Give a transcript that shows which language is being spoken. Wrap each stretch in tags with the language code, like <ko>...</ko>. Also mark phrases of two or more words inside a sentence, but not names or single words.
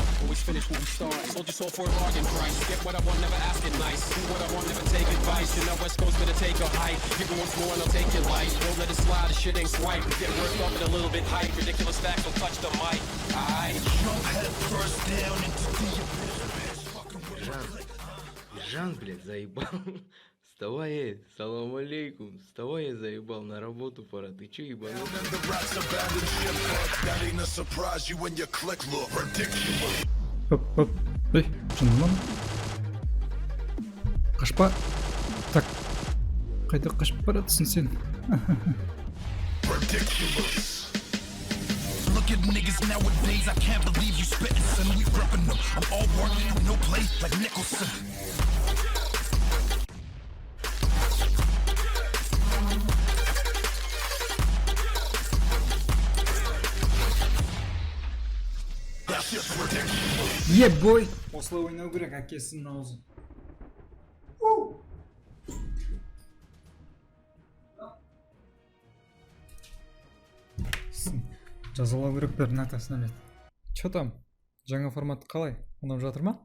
<en>Always finish what we start. Sold your soul for a bargain price. Get what I want, never ask it nice. Do what I want, never take advice. You know West Coast gonna take a hike. Give it once more and I'll take your life. Don't let it slide, the shit ain't swipe. Get worked up and a little bit hype. Ridiculous facts, don't touch the mic. Aight. Jump head first down into the abyss. Fucking with</en> <ru>Жан, Жан, блядь, заебал. Вставай,</ru> <ar>سلام عليكم.</ar> <ru>Вставай, я заебал, на работу пора. Ты че ебанул?</ru> <en>And the rats abandoned ship. That ain't a surprise. You and your clique look ridiculous.</en> <kk>Оп. Ей, шынымен? Қашпа. Так. Қайда қашып баратсың сен?</kk> <en>Ridiculous. Look at niggas nowadays. I can't believe you spittin', son. We reppin' them. I'm all work, no play, like Nicholson. That's just ridiculous.</en> <kk>Ебой! Осылай ойнау керек әкесінің аузы. Жазалау керек бәрін атасына бет.</kk> <ru>Чё там?</ru> <kk>Жаңа формат қалай? Ұнап жатыр ма?</kk>